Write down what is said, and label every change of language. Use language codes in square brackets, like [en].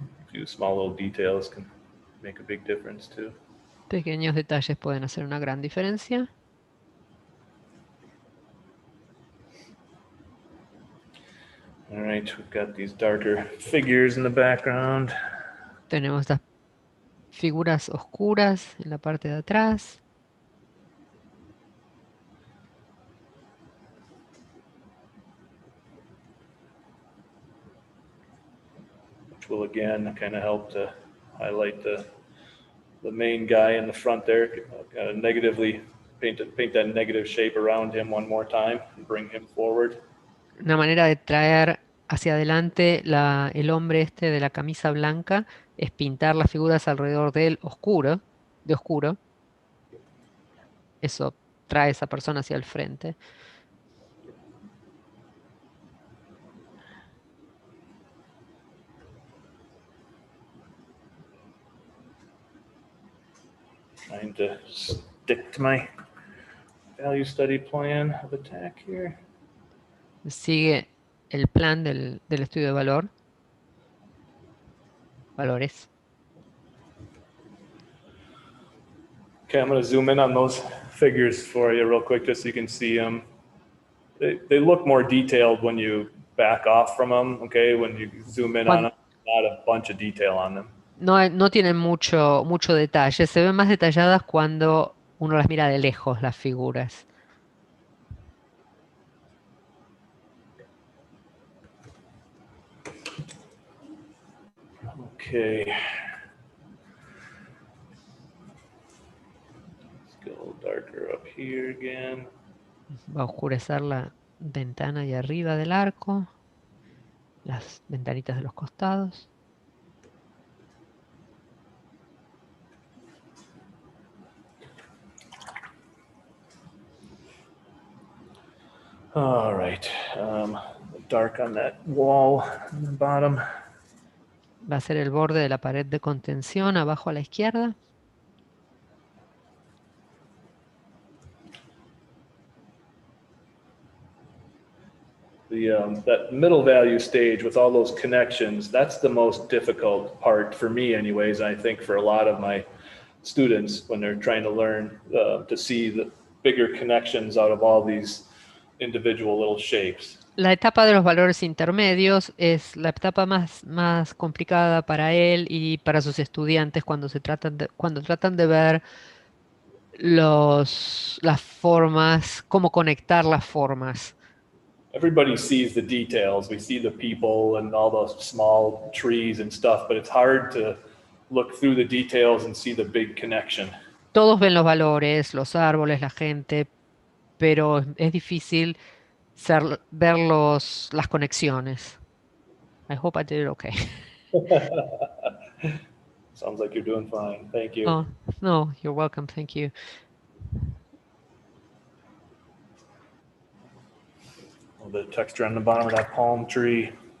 [en] Few small little details can make a big difference too. [es] Pequeños detalles pueden hacer una gran diferencia. [en] All right, we've got these darker figures in the background. [es] Tenemos estas figuras oscuras en la parte de atrás. [en] Which will again kind of help to highlight the main guy in the front there. Kind of negatively paint that negative shape around him one more time and bring him forward. [es] Una manera de traer hacia adelante el hombre este de la camisa blanca es pintar las figuras alrededor de él de oscuro. Eso trae a esa persona hacia el frente. [en] Trying to stick to my value study plan of attack here. [es] Sigue el plan del estudio de valores. [en] Okay, I'm going to zoom in on those figures for you real quick just so you can see them. They look more detailed when you back off from them, okay? When you zoom in on them, not a bunch of detail on them. [es] No tienen mucho detalle, se ven más detalladas cuando uno las mira de lejos, las figuras. [en] Okay. Let's go a little darker up here again. [es] Va a oscurecer la ventana de arriba del arco, las ventanitas de los costados. [en] All right. Dark on that wall on the bottom. [es] Va a ser el borde de la pared de contención abajo a la izquierda. [en] That middle value stage with all those connections, that's the most difficult part for me anyways. I think for a lot of my students when they're trying to learn to see the bigger connections out of all these individual little shapes. [es] La etapa de los valores intermedios es la etapa más complicada para él y para sus estudiantes cuando tratan de ver las formas, cómo conectar las formas. [en] Everybody sees the details. We see the people and all those small trees and stuff, but it's hard to look through the details and see the big connection. [es] Todos ven los valores, los árboles, la gente, pero es difícil ver las conexiones. [en] I hope I did it okay. Sounds like you're doing fine. Thank you. Oh, no, you're welcome. Thank you. A little bit of texture on the bottom of that palm tree.